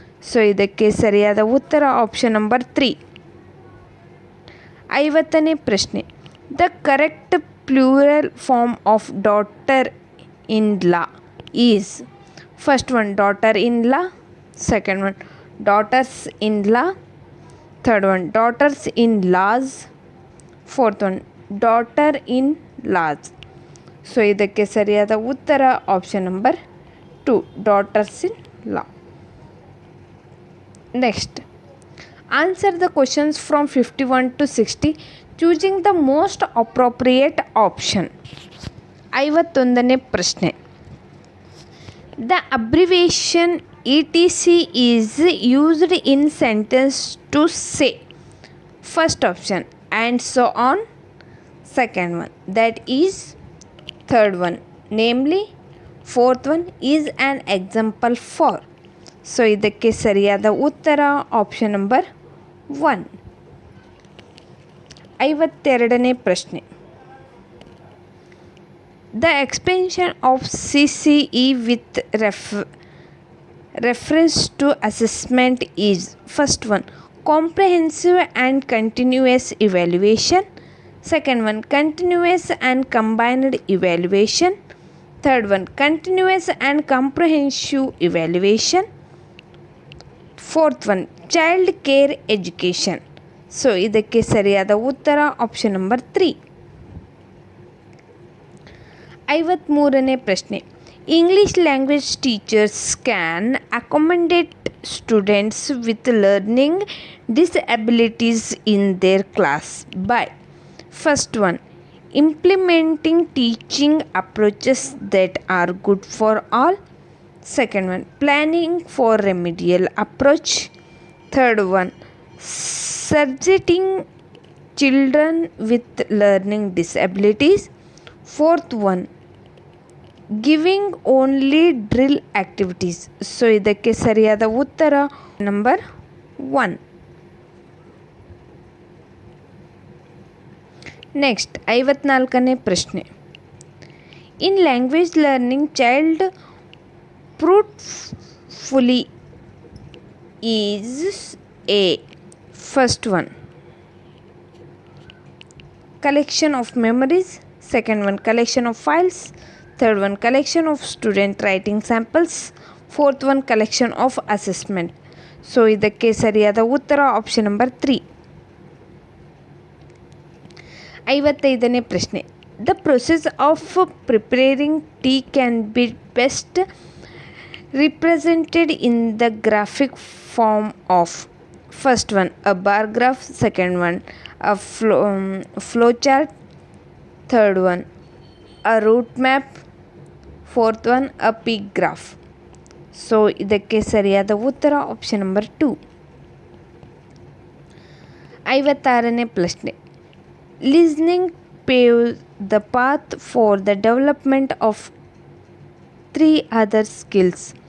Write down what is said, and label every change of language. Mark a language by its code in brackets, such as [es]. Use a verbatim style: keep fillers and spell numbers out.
[kn] So ಇದಕ್ಕೆ ಸರಿಯಾದ ಉತ್ತರ ಆಪ್ಷನ್ ನಂಬರ್ ತ್ರೀ. ಐವತ್ತನೇ ಪ್ರಶ್ನೆ. [en] The correct plural form of daughter in law is first one daughter in law, second one daughters in law. Third one, daughters in laws. Fourth one daughter in laws. [kn] So ಇದಕ್ಕೆ ಸರಿಯಾದ ಉತ್ತರ option number two, [en] Daughters in law. Next, answer the questions from fifty one to sixty choosing the most appropriate option. [kn] ಐವತ್ತೊಂದನೇ ಪ್ರಶ್ನೆ, [en] The abbreviation E T C is used in sentence to say. First option and so on, second one that is, third one namely, fourth one is an example for. [kn] So ಇದಕ್ಕೆ ಸರಿಯಾದ ಉತ್ತರ option number one. ಐವತ್ತೆರಡನೇ ಪ್ರಶ್ನೆ, [en] The expansion of C C E with ref reference to assessment is. First one comprehensive and continuous evaluation, second one continuous and combined evaluation, third one continuous and comprehensive evaluation, fourth one child care education. [kn] So ಇದಕ್ಕೆ ಸರಿಯಾದ ಉತ್ತರ option number three. ಐವತ್ತ್ಮೂರನೇ ಪ್ರಶ್ನೆ, [en] English language teachers can accommodate students with learning disabilities in their class by. First one implementing teaching approaches that are good for all, second one planning for remedial approach, third one subjecting children with learning disabilities, fourth one giving only drill activities. [kn] So ಇದಕ್ಕೆ ಸರಿಯಾದ ಉತ್ತರ number one. [en] next, [kn] ಐವತ್ನಾಲ್ಕನೇ ಪ್ರಶ್ನೆ, [en] In language learning child fruitfully is a. First one collection of memories, second one collection of files, third one collection of student writing samples, fourth one collection of assessment. [kn] So ಇದಕ್ಕೆ ಸರಿಯಾದ ಉತ್ತರ option number three. ಐವತ್ತೈದನೇ ಪ್ರಶ್ನೆ, [en] The process of preparing tea can be best represented in the graphic form of. First one a bar graph, second one a flow, um, flow chart, third one a route map, fourth one a peak graph. [kn] So ಇದಕ್ಕೆ ಸರಿಯಾದ ಉತ್ತರ option number two. ಐವತ್ತಾರನೇ ಪ್ರಶ್ನೆ, [en] listening paves the path for the development of three other skills.